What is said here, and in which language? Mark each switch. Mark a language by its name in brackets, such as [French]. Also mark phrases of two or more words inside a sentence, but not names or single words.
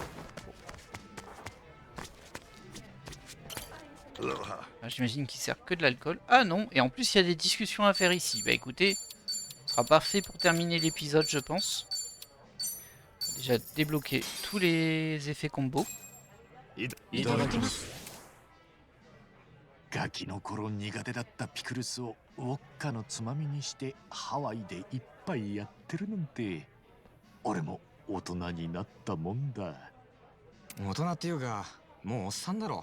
[French] Ah, j'imagine qu'il sert que de l'alcool. Ah non, et en plus il y a des discussions à faire ici. Bah écoutez, ce sera parfait pour terminer l'épisode je pense. Déjà débloquer tous les effets combo. [Japanese] いただきます。ガキの頃苦手だったピクルスをウォッカのつまみにしてハワイで一杯やってるなんて、俺も大人になったもんだ。大人っていうかもうおっさんだろ。